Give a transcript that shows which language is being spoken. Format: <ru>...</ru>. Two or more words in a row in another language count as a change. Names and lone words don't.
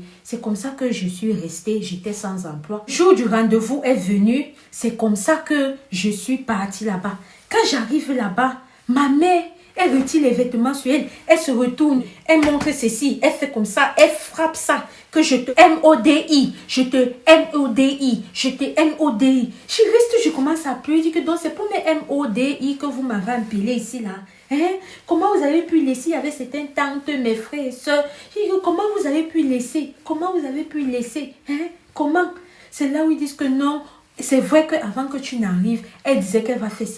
<fr>C'est comme ça que je suis restée, j'étais sans emploi. Le jour du rendez-vous est venu, c'est comme ça que je suis partie là-bas. Quand j'arrive là-bas, ma mère, elle retire les vêtements sur elle, elle se retourne, elle montre ceci, elle fait comme ça, elle frappe ça, que je te M-O-D-I, je te M-O-D-I, je te M-O-D-I. Je reste, je commence à pleurer, je dis que donc c'est pour mes M-O-D-I que vous m'avez empilé ici là. Hein? Comment vous avez pu laisser avec certaines tantes, mes frères et soeurs? Je dis que comment vous avez pu laisser? Comment vous avez pu laisser? Hein? Comment? C'est là où ils disent que non. C'est vrai qu'avant que tu n'arrives, elle disait qu'elle va faire ça.</fr>